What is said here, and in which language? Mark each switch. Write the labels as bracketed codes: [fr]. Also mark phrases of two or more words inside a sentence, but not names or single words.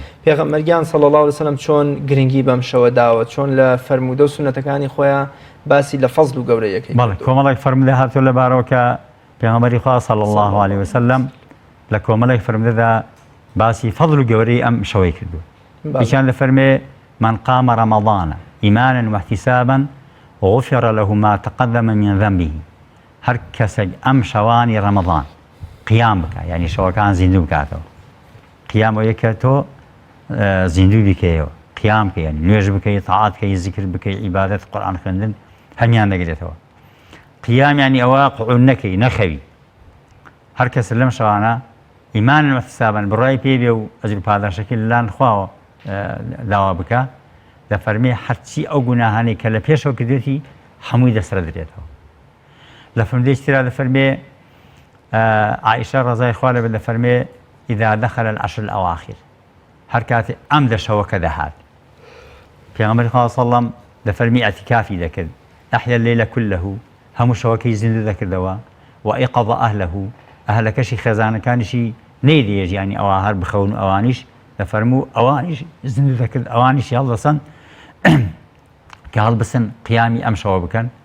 [ckb] پێغەمبەریان [ar] صلی الله علیه و سلم [ckb] چۆن گرنگی بەم شەوە داوە، چۆن لە فەرمودە و سنەتەکانی خۆیان باسی لە فەزڵ و گەورەیەکەی. بەڵێ کۆمەڵێک فەرمودە هاتووە لەبارەوە کە پێغەمبەری خوا [ar] صلی الله علیه و سلم [ckb] لە کۆمەڵێک فەرمودەدا باسی فەزڵ و گەورەی ئەم شەوەی کردووە. یەکیان دەفەرمێ [ar] من قام رمضان إيمانا واحتسابا غفر له ما تقدم من ذنبه. [ckb] هەر کەسێک ئەم شەوانی ڕەمەضان قیام بکە، یعنی شەوەکان زیندوو بکاتەوە. قیام ئەوەیە کە تۆ زیندوو بیکەیەوە، قیام بکەی، یعنی نوێژ بکەی، تاعات بکەی، زیکر بکەی، عیبادەت، قورئان خوێندن هەمیان دەگرێتەوە. قیام یعنی ئەوە قوعود نەکەی، نەخەوی. هەر کەس لەم شەوانە [ar] ئیمانن واحتسابن [ckb] بڕای پێ بێ و ئەجر پاداشەکەی لەلایەن خواوە داوا بکە، دەفەرمێ هەرچی ئەو گوناهانەی کە لە پێشەوە کردوێتی هەمووی دەسرە دەرێتەوە. لە فەرمودەیەکی ترا دەفەرمێ عائشە ڕەزای خوا لێبێ دەفەرمێ [ar] إذا دخل العشر الأواخر، [ckb] هەر کاتێ ئەم دەشەوەکە دەهات پێغەمبەری خوا [ar] صلی الله علیه و سلم [ckb] دەفەرمی ئەتیکافی دەکرد، [ar] ئەحیا اللەیلە کولەه، [ckb] هەموو شەوەکەی زیندوو دەکردەوە، [ar] وئیقەضە ئەهلەه، [ckb] ئەهلەکەشی خێزانەکانیشی نەیدێژ، یعنی ئەوە هەر بخەون و ئەوانیش دەفەرموو ئەوانیش زیندوو دەکرد، ئەوانیش هەڵدەسەن کە هەڵبسن قیامی ئەم شەوە بکەن.